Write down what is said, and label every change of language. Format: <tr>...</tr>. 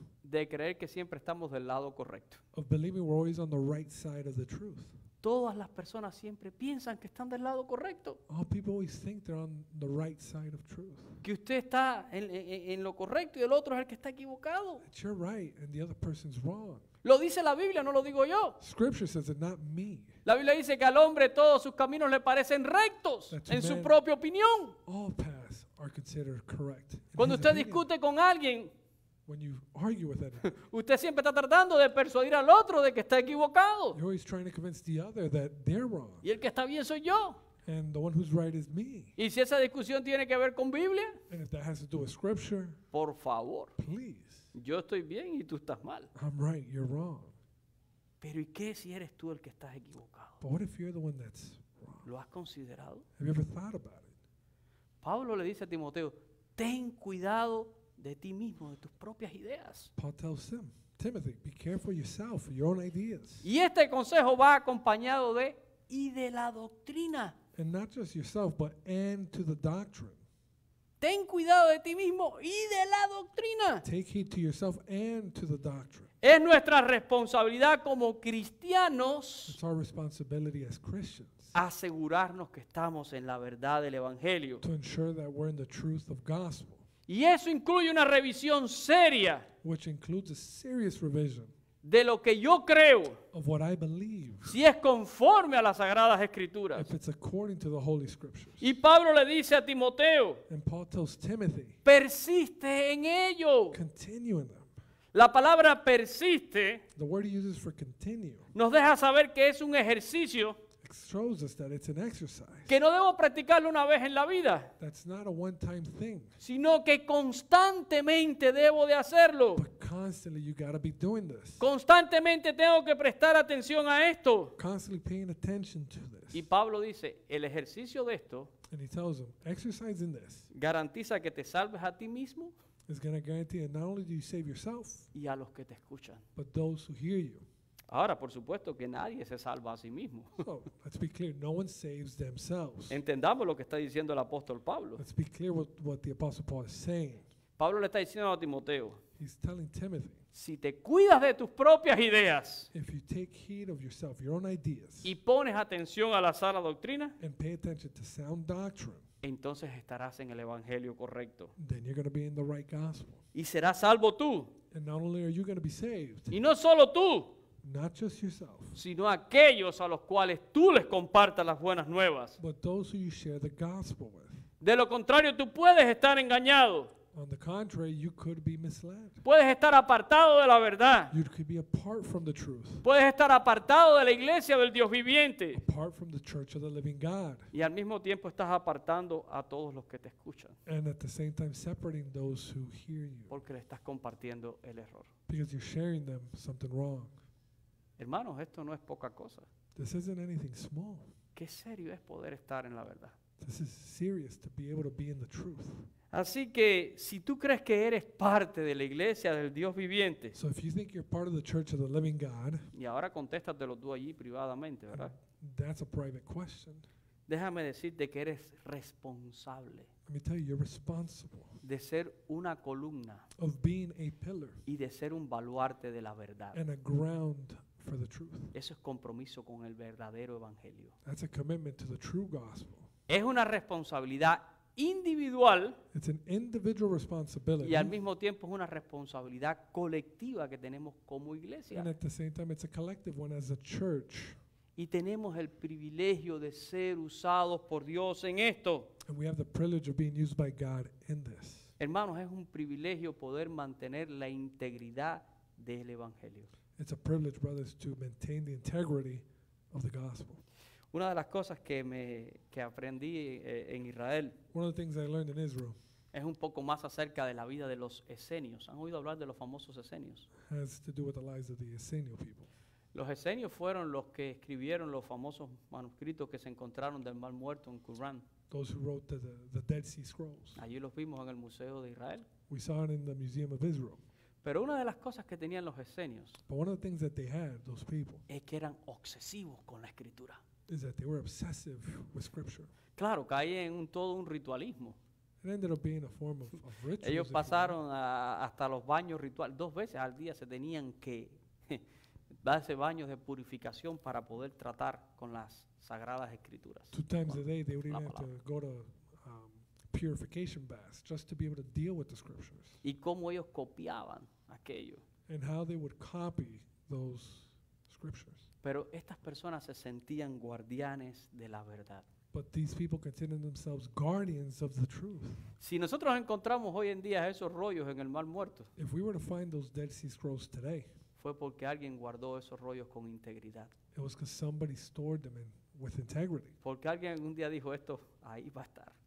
<es>de creer que siempre estamos del lado correcto.</es> <en>of believing we're always on the right side of the truth.</en> <es>Todas las personas siempre piensan que están del lado correcto,</es> <en>All people always think they're on the right side of truth.</en> <es>que usted está en lo correcto y el otro es el que está equivocado.</es> <en>That you're right and the other person's wrong.</en> <es>Lo dice la Biblia, no lo digo yo.</es> <en>Scripture says it, not me.</en> <es>La Biblia dice que al hombre todos sus caminos le parecen rectos</es> <en>That's</en> <es>en su</es> <en>man.</en> <es>propia opinión.</es> <en>All paths are considered correct. in</en> <es>Cuando</es> <en>his</en> <es>usted</es> <en>opinion.</en> <es>discute con alguien,</es> <en>When you argue with anyone,</en> <es>usted siempre está tratando de persuadir al otro de que está equivocado.</es> <en>you're always trying to convince the other that they're wrong.</en> <es>Y el que está bien soy yo.</es> <en>And the one who's right is me.</en> <es>Y si esa discusión tiene que ver con Biblia,</es> <en>And if that has to do with Scripture,</en> <es>por favor,</es> <en>please.</en> <es>yo estoy bien y tú estás mal.</es> <en>I'm right, you're wrong.</en> <es>Pero ¿y qué si eres tú el que estás equivocado?</es> <en>But what if you're the one that's wrong?</en> <es>¿Lo has considerado?</es> <en>Have you ever thought about it?</en> <es>Pablo le dice a Timoteo, ten cuidado de ti mismo, de tus propias ideas.</es> <en>Paul tells Timothy, be careful yourself, for your own ideas.</en> <es>Y este consejo va acompañado de y de la doctrina.</es> <en>And not just yourself, but and to the doctrine.</en> <es>Ten cuidado de ti mismo y de la doctrina.</es> <en>Take heed to yourself and to the doctrine.</en> <es>Es nuestra responsabilidad como cristianos</es> <en>It's our responsibility as Christians</en> <es>asegurarnos que estamos en la verdad del Evangelio.</es> <en>to ensure that we're in the truth of gospel,</en> <es>Y eso incluye una revisión seria</es> <en>which includes a serious revision</en> <es>de lo que yo creo,</es> <en>of what I believe,</en> <es>si es conforme a las Sagradas Escrituras.</es> <en>if it's according to the Holy Scriptures.</en> <es>Y Pablo le dice a Timoteo,</es> <en>And Paul tells Timothy,</en> <es>persiste en ello.</es> <en>continue in them.</en> <es>La palabra persiste</es> <en>The word he uses for continue</en> <es>nos deja saber que es un ejercicio</es> <en>shows us that it's an exercise.</en> <es>que no debo practicarlo una vez en la vida,</es> <en>That's not a one-time thing,</en> <es>sino que constantemente debo de hacerlo.</es> <en>but constantly you got to be doing this.</en> <es>Constantemente tengo que prestar atención a esto.</es> <en>Constantly paying attention to this.</en> <es>Y Pablo dice, el ejercicio de esto</es> <en>And he tells them, exercise in this</en> <es>garantiza que te salves a ti mismo</es> <en>is going to guarantee that not only do you save yourself,</en> <es>y a los que te escuchan.</es> <en>but those who hear you.</en> <es>Ahora, por supuesto que nadie se salva a sí mismo.</es> <en>So let's be clear. No one saves themselves.</en> <es>Entendamos lo que está diciendo el apóstol Pablo.</es> <en>Let's be clear what the Apostle Paul is saying.</en> <es>Pablo le está diciendo a Timoteo,</es> <en>He's telling Timothy,</en> <es>si te cuidas de tus propias ideas</es> <en>if you take heed of yourself, your own ideas,</en> <es>y pones atención a la sana doctrina,</es> <en>and pay attention to sound doctrine,</en> <es>entonces estarás en el evangelio correcto.</es> <en>then you're going to be in the right gospel.</en> <es>Y serás salvo tú.</es> <en>And not only are you going to be saved,</en> <es>Y no solo tú,</es> <en>not just yourself,</en> <es>sino aquellos a los cuales tú les compartas las buenas nuevas.</es> <en>but those who you share the gospel with.</en> <es>De lo contrario, tú puedes estar engañado,</es> <en>On the contrary, you could be misled.</en> <es>puedes estar apartado de la verdad,</es> <en>You could be apart from the truth,</en> <es>puedes estar apartado de la iglesia del Dios viviente</es> <en>apart from the church of the living God,</en> <es>y al mismo tiempo estás apartando a todos los que te escuchan</es> <en>and at the same time separating those who hear you</en> <es>porque le estás compartiendo el error.</es> <en>because you're sharing them something wrong.</en> <es>Hermanos, esto no es poca cosa.</es> <en>This isn't anything small.</en> <es>Qué serio es poder estar en la verdad.</es> <en>This is serious to be able to be in the truth.</en> <es>Así que si tú crees que eres parte de la iglesia del Dios viviente,</es> <en>So if you think you're part of the church of the living God,</en> <es>y ahora contéstatelo tú allí privadamente, ¿verdad?</es> <en>that's a private question.</en> <es>Déjame decirte que eres responsable</es> <en>Let me tell you, you're responsible</en> <es>de ser una columna</es> <en>of being a pillar</en> <es>y de ser un baluarte de la verdad.</es> <en>and a ground for the truth.</en> <es>Eso es compromiso con el verdadero evangelio.</es> <en>That's a commitment to the true gospel.</en> <es>Es una responsabilidad individual</es> <en>It's an individual responsibility,</en> <es>y al mismo tiempo es una responsabilidad colectiva que tenemos como iglesia.</es> <en>and at the same time, it's a collective one as a church.</en> <es>Y tenemos el privilegio de ser usados por Dios en esto.</es> <en>And we have the privilege of being used by God in this.</en> <es>Hermanos, es un privilegio poder mantener la integridad del evangelio.</es> <en>It's a privilege, brothers, to maintain the integrity of the gospel.</en> <es>Una de las cosas que aprendí en Israel</es> <en>One of the things I learned in Israel</en> <es>es un poco más acerca de la vida de los esenios. ¿Han oído hablar de los famosos esenios?</es> <en>has to do with the lives of the Essenial people.</en> <es>Los esenios fueron los que escribieron los famosos manuscritos que se encontraron del Mar Muerto en Qumran.</es> <en>Those who wrote the Dead Sea Scrolls.</en> <es>Allí los vimos en el Museo de Israel.</es> <en>We saw it in the Museum of Israel.</en> <es>Pero una de las cosas que tenían los esenios</es> <en>But one of the things that they had, those people,</en> <es>es que eran obsesivos con la escritura.</es> <en>is that they were obsessive with Scripture.</en> <es>Claro, caía en todo un ritualismo.</es> <en>It ended up being a form of rituals. if you will.</en> <es>pasaron hasta los baños rituales. 2 veces al día se tenían que darse baños de purificación para poder tratar con las sagradas escrituras.</es> <en>2 times a day, they would</en> <es>La</es> <en>even have</en> <es>palabra.</es> <en>to go to purification baths just to be able to deal with the Scriptures.</en> <es>Y cómo ellos copiaban aquello.</es> <en>And how they would copy those Scriptures.</en> <es>Pero estas personas se sentían guardianes de la verdad.</es> <en>But these people consider themselves guardians of the truth.</en> <es>Si nosotros encontramos hoy en día esos rollos en el Mar Muerto,</es> <en>If we were to find those Dead Sea Scrolls today,</en> <es>fue porque alguien guardó esos rollos con integridad.</es> <en>it was because somebody stored them with integrity.</en> <es>Porque alguien un día dijo esto, ahí va a estar.</es>